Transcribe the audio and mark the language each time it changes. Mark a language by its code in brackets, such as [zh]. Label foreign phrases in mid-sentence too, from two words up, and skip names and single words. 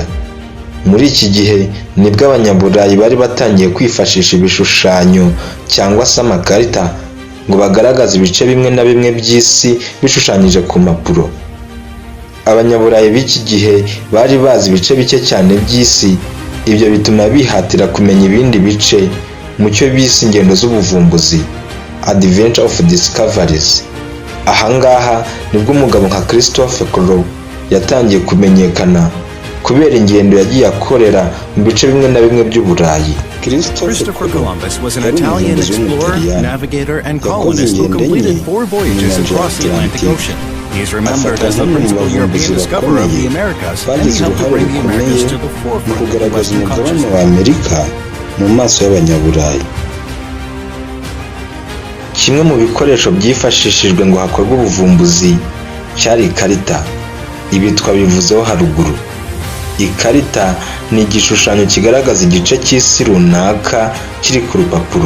[rw] Muri iki gihe nibwo abanyaburayi bari batangiye kwifashisha ibishushanyo cyangwa se amakarita ngo bagaragaze ibice bimwe na bimwe by'isi bishushanyije ku mpapuro. Abanyaburayi b'iki gihe bari bazi ibice bike cyane by'isi, ibyo bituma bihatira kumenya ibindi bice mu cyo bise ingendo z'ubuvumbuzi, [en] adventure of discoveries. [rw] Ahangaha nibwo umugabo nka Christopher Colomb yatangiye kumenyekana kubera ingendo yagiye akorera mu bice bimwe na bimwe by'Uburayi. [en] Christopher Columbus was an Italian explorer, navigator, and colonist who completed 4 voyages across the Atlantic Ocean. He is remembered as the principal European discoverer of the Americas, and he helped to bring the Americas to the forefront of Western consciousness. [rw] Mu maso y'abanyaburayi. Kimwe mu bikoresho byifashishijwe ngo hakorwe ubuvumbuzi cyari ikarita. Ibi twabivuzeho haruguru. Ikarita ni igishushanyo kigaragaza igice cy'isi runaka kiri ku rupapuro.